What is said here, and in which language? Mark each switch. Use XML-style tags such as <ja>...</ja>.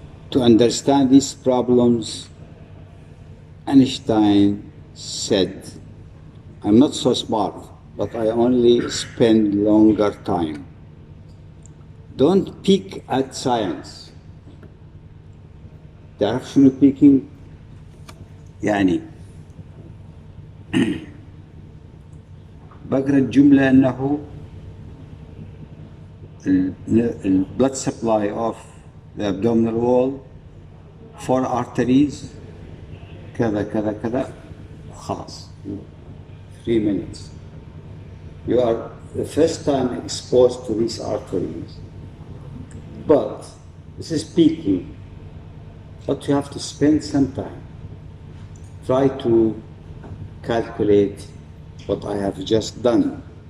<en>To understand these problems, Einstein said, I'm not so smart, but I only spend longer time. Don't peek at science.</en> <ar>تعرف شنو</ar> <en>peeking؟</en> <ar>يعني بقرأ الجملة أنه</ar> <en>the blood supply of the abdominal wall, 4 arteries,</en> <ar>كذا كذا كذا، خلاص.</ar> <en>3 minutes. You are the first time exposed to these arteries. But this is peaking. But you have to spend some time. Try to calculate what I have just done.</en>